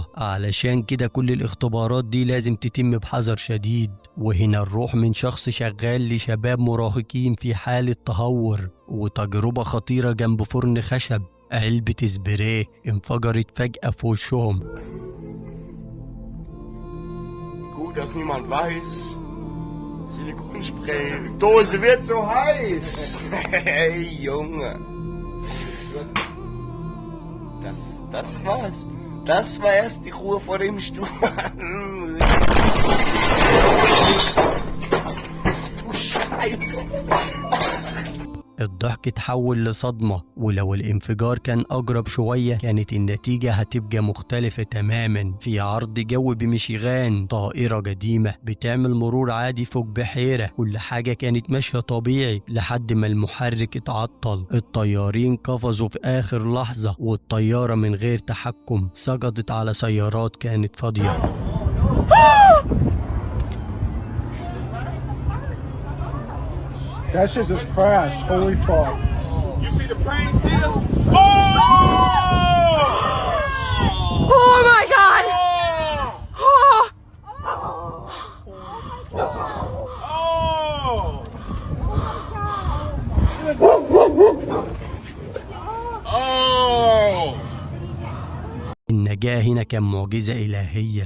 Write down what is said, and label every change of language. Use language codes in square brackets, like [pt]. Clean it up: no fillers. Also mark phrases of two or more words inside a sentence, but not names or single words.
[ar] علشان كده كل الاختبارات دي لازم تتم بحذر شديد. وهنا نروح من شخص شغال لشباب مراهقين في حالة تهور، وتجربة خطيرة جنب فرن خشب. علبة سبراي انفجرت فجأة في وشهم. [de] Gut, dass niemand weiß. Silikonspray. Dose wird so heiß. Hey, Junge. Das war's. Das war erst die Ruhe vor dem Sturm. Du Scheiße. [ar] الضحك اتحول لصدمة، ولو الانفجار كان أقرب شوية كانت النتيجة هتبقى مختلفة تماما. في عرض جوي بميشيغان طائرة قديمة بتعمل مرور عادي فوق بحيرة، كل حاجة كانت ماشية طبيعي لحد ما المحرك اتعطل. الطيارين قفزوا في آخر لحظة، والطيارة من غير تحكم سقطت على سيارات كانت فاضية. [en] That shit just crashed. Holy fuck. You see the plane still? Oh! Oh my god! Oh! [ar] النجاة هنا كان معجزة إلهية.